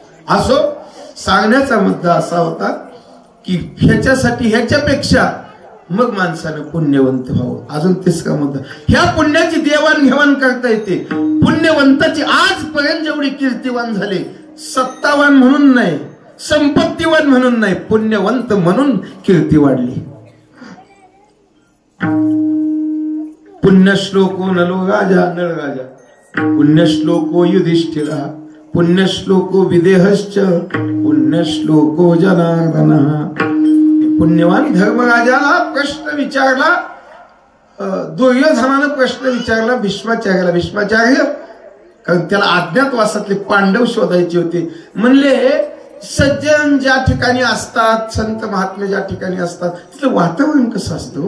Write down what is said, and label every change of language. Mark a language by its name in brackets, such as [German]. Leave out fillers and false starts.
[Marathi] असो, सांगण्याचा मुद्दा असा होता की ह्याच्यासाठी ह्याच्यापेक्षा मग माणसानं पुण्यवंत व्हावं. अजून तिसरा मुद्दा, ह्या पुण्याची देवाणघेवाण करता येते. पुण्यवंताची आजपर्यंत जेवढी कीर्तिवान झाले, सत्तावान म्हणून नाही, संपत्तीवान म्हणून नाही, पुण्यवंत म्हणून कीर्ती वाढली. [Sanskrit] पुण्यश्लोको नलो राजा नळ राजा, पुण्यश्लोको युधिष्ठिरा, पुण्यश्लोको विदेहश्च, पुण्यश्लोको जनार्दनः. [Marathi] पुण्यवान धर्मराजाला प्रश्न विचारला, दुर्योधनानं प्रश्न विचारला भीष्माचार्याला. भीष्माचार्य, कारण त्याला अज्ञातवासातले पांडव शोधायचे होते. म्हणले सज्जन ज्या ठिकाणी असतात, संत महात्मे ज्या ठिकाणी असतात, तिथलं वातावरण कसं असतं.